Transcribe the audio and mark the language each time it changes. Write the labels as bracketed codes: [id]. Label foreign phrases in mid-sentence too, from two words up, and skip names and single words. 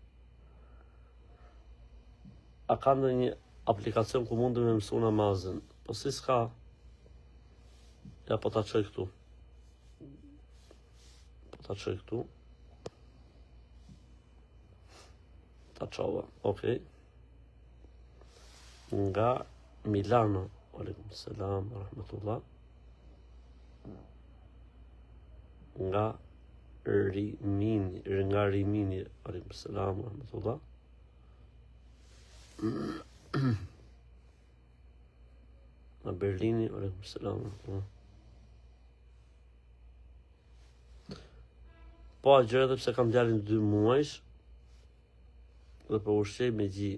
[sq] A ka ndonjë aplikacion ku mundem me mësu namazin? Po si s'ka? Ja, po ta çoj këtu. Ta çova, okej. Nga Milano, [ar] عليكم السلام ورحمة الله. [sq] Nga Rimini, [ar] عليكم السلام ورحمة الله. [sq] Nga Berlini, [ar] عليكم السلام ورحمة الله. [sq] Po a gjë edhe pse kam djalin 2 muajsh dhe po ushqej me gji.